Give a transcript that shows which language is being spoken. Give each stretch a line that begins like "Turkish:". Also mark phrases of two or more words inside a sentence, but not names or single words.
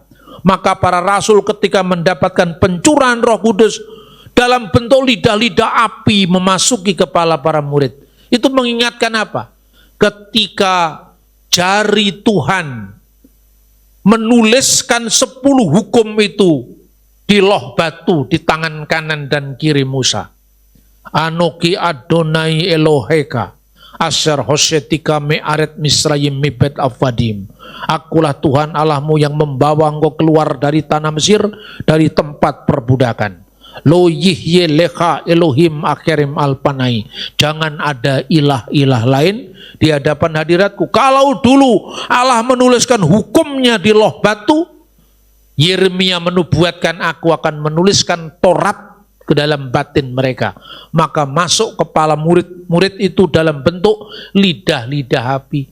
Indonesian: Maka para rasul ketika mendapatkan pencurahan Roh Kudus dalam bentuk lidah-lidah api memasuki kepala para murid. Itu mengingatkan apa? Ketika jari Tuhan menuliskan 10 hukum itu di loh batu di tangan kanan dan kiri Musa.
Hebrew: אנכי אדוני אלהיך אשר הוצאתיך מארץ מצרים מבית עבדים.
Indonesian: Akulah Tuhan Allahmu yang membawa engkau keluar dari tanah Mesir, dari tempat perbudakan.
Hebrew: לא יהיה לך אלהים אחרים על פני.
Indonesian: Jangan ada ilah-ilah lain di hadapan hadiratku. Kalau dulu Allah menuliskan hukumnya di loh batu, Yeremia menubuatkan aku akan menuliskan Taurat ke dalam batin mereka. Maka masuk kepala murid-murid itu dalam bentuk lidah-lidah api.